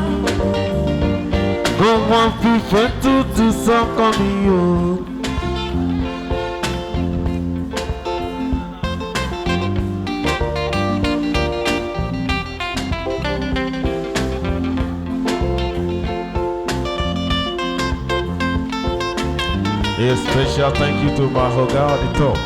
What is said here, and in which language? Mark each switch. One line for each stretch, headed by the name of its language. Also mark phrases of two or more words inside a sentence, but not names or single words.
Yoruba: Kó wá fífẹ́ tútù sọ́kàn mi o.
English: A special thank you to my Hoga at the top.